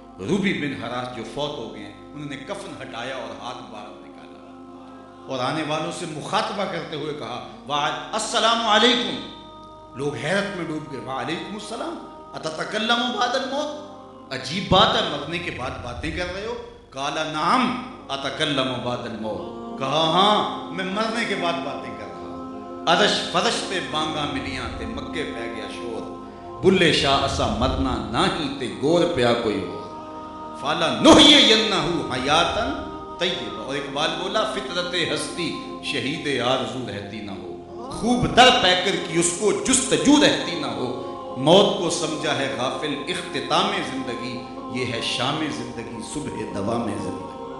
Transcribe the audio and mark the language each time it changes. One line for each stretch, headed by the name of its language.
Urdu: روبی بن حراش جو فوت ہو گئے انہوں نے کفن ہٹایا اور ہاتھ باہر نکالا اور آنے والوں سے مخاطبہ کرتے ہوئے کہا السلام علیکم. لوگ حیرت میں ڈوب گئے.
Arabic: وعلیکم السلام اتتکلم بعد الموت،
Urdu: عجیب بات ہے مرنے کے بعد باتیں کر رہے ہو.
Arabic: قال نعم اتکلم بعد الموت،
Urdu: کہا ہاں میں مرنے کے بعد باتیں کر رہا ہوں.
Punjabi: عرش فرش پہ بانگا ملیاں تے مکے پہ گیا شور، بلے شاہ اسا مرنا نہ ہی تے گور پیا کوئی ہو.
Arabic: فالا نحیینہ حیاتاً طیبہ.
Urdu: اور اقبال بولا فطرت ہستی شہید آرزو رہتی نہ ہو، خوب در پیکر کی اس کو جستجو رہتی نہ ہو. موت کو سمجھا ہے غافل اختتام زندگی، یہ ہے شام زندگی صبح دوام زندگی.